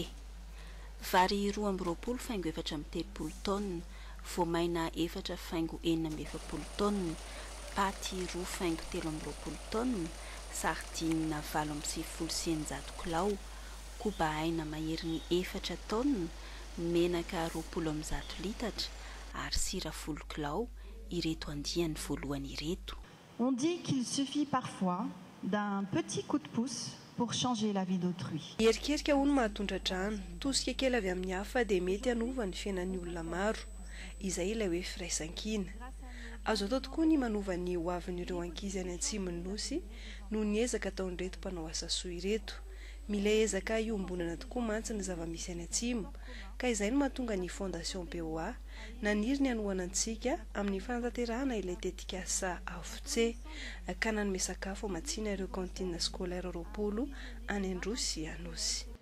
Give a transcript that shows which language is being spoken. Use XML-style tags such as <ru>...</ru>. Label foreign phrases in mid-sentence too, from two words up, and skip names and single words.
<mg>Vary 2 faingo 4 tonnes, voamaina 4,7 tonnes, paty 2 faingo 3 tonnes, sardine 7,9 kilao, koba aina maherin'ny 4 tonnes, menaka 20 litatra ary sira 10 kilao.</mg> <fr>On dit qu'il suffit parfois d'un petit coup de pouce pour changer la vie d'autrui.</fr> <mg>Erikerika hono mahatondradrano tosika kely avy amin'ny hafa dia mety hanova ny fiainan'ny olona maro izay ilay hoe firaisan-kina. Azo atao tokoa ny manova ny hoavin'ireo ankizy any Atsimon'ny Nosy noho ny ezaka ataon'ireto mpanao asa soa ireto. Mila ezaka iombonana tokoa mantsy ny zava-misy any Atsimo ka izay no mahatonga ny Fondation BOA naniry ny hanohanantsika amin'ny fanatanterahana ilay tetikasa avotse ka nanome sakafo amatsiana ireo</mg> <fr>cantine scolaire</fr> <mg>roapolo any Androy sy Anosy.</mg>